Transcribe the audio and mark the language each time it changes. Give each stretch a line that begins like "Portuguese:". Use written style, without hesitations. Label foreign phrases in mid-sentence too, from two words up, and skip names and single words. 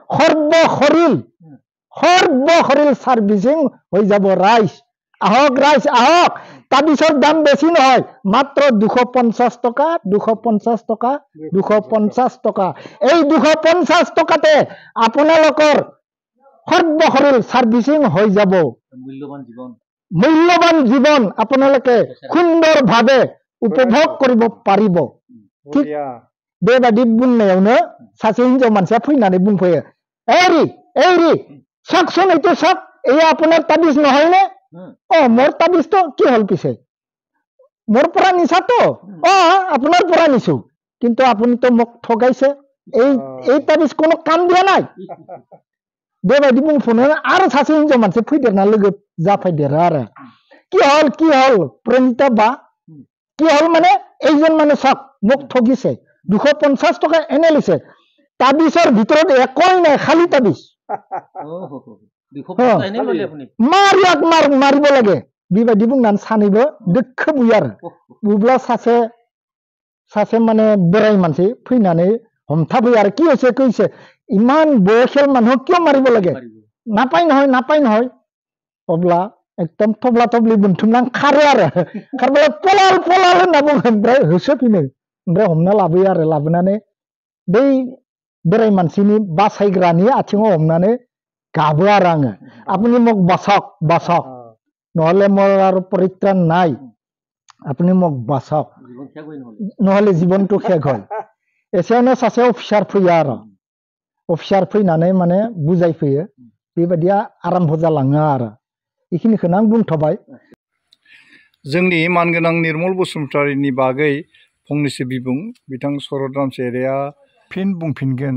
Assamese: সৰ্বশৰীৰ সাৰ্ভিসিং হৈ যাব ৰাইজ আহক তাবিজৰ দাম বেছি নহয় মাত্ৰ 250 টকা 250 টকা 250 টকা এই 250 টকাতে আপোনালোকৰ সৰ্বশৰীৰ সাৰ্ভিসিং হৈ যাব
Bodo: মূল্যবান জীৱন আপোনালোকে সুন্দৰভাৱে উপভোগ কৰিব পাৰিব ঠিক बेबादि बुंनायावनो सासे हिन्जाव मानसिया फैनानै बुंफैयो एरि सकसन এইটো सक
Assamese: এই আপোনাৰ তাবিজ নহয় নে মোৰ তাবিজটো কি হল পিছে মোৰ পৰা নিছাতো আপোনাৰ পৰা নিছো কিন্তু আপুনি তো মোক ঠগাইছে এই তাবিজ কোনো কাম দিয়া নাই
Bodo: बेबादि बुंफोनो आरो सासे हिन्जाव मानसि फैदेरना लोगो जाफैदेरो आरो
Assamese: কি হল प्रणिता बा কি হল মানে এইজন মানে सक মোক ঠগিছে 250 টকা এনে লৈছে তাবিজৰ ভিতৰত একোই নাই খালি তাবিজ মাৰিব লাগে
Bodo: बेबादि बुंनानै सानैबो दोखो बुयो आरो बुब्ला सासे माने बोराय मानसि फैनानै हमथाबोयो आरो
Assamese: কি হৈছে ইমান বয়সীয়াল মানুহ কিয় মাৰিব লাগে নাপায় নহয়
Bodo: अब्ला एकदम थब्ला थब्लि बुंथुमनानै खारो आरो खारबोला पलाल होनना बुङो ओमफ्राय होसोफिनो ओमफ्राय हमना लाबोयो आरो लाबोनानै बै बोराय मानसिनि बासायग्रानि आथिङाव हमनानै गाबो आरो आङो
Assamese: আপুনি মোক বাচক নহলে মোৰ আৰু পৰিত্ৰাণ নাই আপুনি মোক বাচক নহলে জীৱনটো শেষ হয়
Bodo: এसेयावनो सासे अफिसार फैयो आरो अफिसार फैनानै माने बुजायफैयो बेबायदिया आरम्भ जालाङो आरो बेखिनिखौनो आं बुंथबाय जोंनि मानगोनां निर्मल बसुमतारीनि बागै फंनैसो बिबुं बिथां शरद रामसियारिया फिन बुंफिनगोन